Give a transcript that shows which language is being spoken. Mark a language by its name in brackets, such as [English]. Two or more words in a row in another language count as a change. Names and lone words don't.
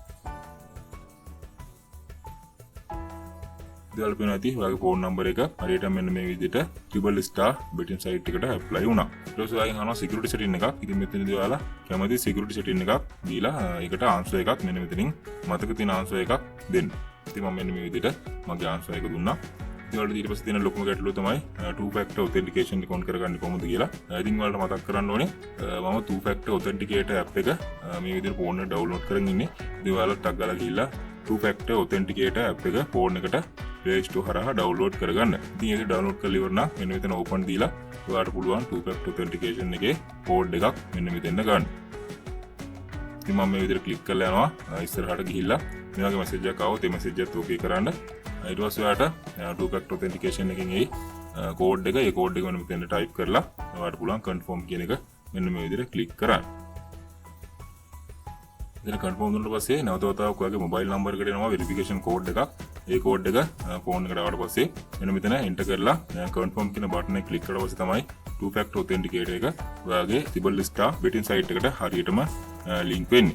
[Sinhala] ඉතින් ඔයාලා ඇති ඔයාගේ [English] phone number [Sinhala] එක හරියට මෙන්න මේ විදිහට 888 Star [English] betting site [Sinhala] එකට ඇප්ලයි වුණා. ඊට පස්සේ ඔයාගෙන් අහනවා [English] security setting [Sinhala] එකක්. ඉතින් මෙතනදී ඔයාලා කැමති [English] security setting [Sinhala] එකක් දීලා ඒකට answer එකක් මෙන්න මෙතනින් මතක තියෙන answer එකක් දෙන්න. ඉතින් මම මෙන්න මේ විදිහට මගේ answer එක දුන්නා. ඉතින් ඔයාලට ඊට පස්සේ තියෙන ලොකුම ගැටලුව තමයි [English] two factor authentication [Sinhala] එක on කරගන්නේ කොහොමද කියලා. ඉතින් ඔයාලට මතක් කරන්න ඕනේ මම [English] two factor authenticator app [Sinhala] එක මේ විදිහට phone එකට download කරගෙන ඉන්නේ. ඉතින් ඔයාලා ටක් ගාලා ගිහිල්ලා [English] two factor authenticator app [Sinhala] එක phone එකට Play Store හරහා download කරගන්න. ඉතින් ඒක download කරලා ඉවර නම් මෙන්න මෙතන open දීලා ඔයාලට පුළුවන් [English] two factor authentication [Sinhala] එකේ code එකක් මෙන්න මෙතන ගන්න. ඉතින් මම මේ විදිහට click කරලා යනවා ඉස්සරහට ගිහිල්ලා මේ වගේ message එකක් ආවොත් ඒ message එකත් okay කරන්න. ඊට පස්සේ ඔයාලට [English] two factor authentication [Sinhala] එකෙන් එයි කෝඩ් එක. ඒ කෝඩ් එක මෙන්න මෙතන ටයිප් කරලා ඔයාලට පුළුවන් කන්ෆර්ම් කියන එක මෙන්න මේ විදිහට ක්ලික් කරන්න. ඉතින් කන්ෆර්ම් දුන්නා පස්සේ නැවත වතාවක් ඔයාගේ [English] mobile number [Sinhala] එකට එනවා [English] verification code [Sinhala] එකක්. ඒ කෝඩ් එක ෆෝන් එකට ආවට පස්සේ මෙන්න මෙතන එන්ටර් කරලා කන්ෆර්ම් කියන බටන් එක ක්ලික් කරලා පස්සේ තමයි [English] 2 factor authenticator [Sinhala] එක ඔයාගේ Tribal Star [English] betting site [Sinhala] එකට හරියටම ලින්ක් වෙන්නේ.